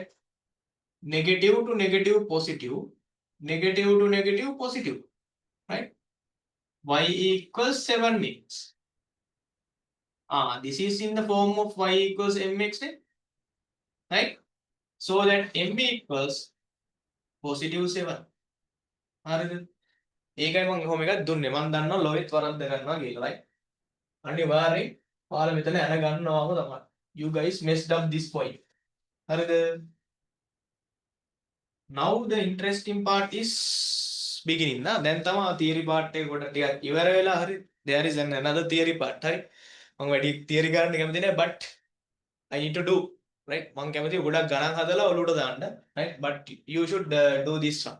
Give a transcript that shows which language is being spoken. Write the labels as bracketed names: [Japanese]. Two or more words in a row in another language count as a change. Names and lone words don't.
[English] Negative to negative positive, negative to negative positive, right? Y equals 7x. This is in the form of y equals mx, right? So that m equals positive 7. [Sinhala] හරිද? ඒකයි මම කොහොම එකක් දුන්නේ. මම දන්නවා ලොයිත් වරද්ද ගන්නවා කියලා, right? අනිවාර්යෙන් ඔයාලා මෙතන අර ගන්නවාම තමයි. [English] You guys messed up this point. [Sinhala] හරිද? [English] Now the interesting part is beginning නා. [Sinhala] දැන් තමයි [English] theory part [Sinhala] එක කොට ටිකක් ඉවර වෙලා හරි. [English] There is another theory part. [Sinhala] හරි. මම වැඩි theory ගන්න කැමති නෑ, [English] but I need to do, right? [Sinhala] මම කැමති ගොඩක් ගණන් හදලා ඔලුවට දාන්න, [English] right? But you should do this one.